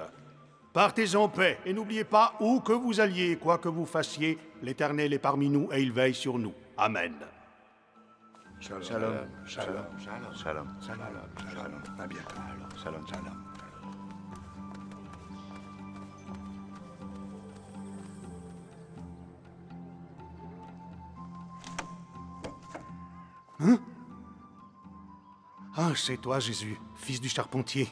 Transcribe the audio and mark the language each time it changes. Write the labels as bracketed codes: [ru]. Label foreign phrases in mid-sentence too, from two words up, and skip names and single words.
[fr] Partez en paix et n'oubliez pas où que vous alliez, quoi que vous fassiez, l'Éternel est parmi nous et il veille sur nous. Amen. [he] שלום, שלום, שלום, שלום, שלום, שלום, שלום. [fr] À bientôt. [he] שלום, שלום. [fr] Hein? Ah, c'est toi, Jésus, fils du charpentier.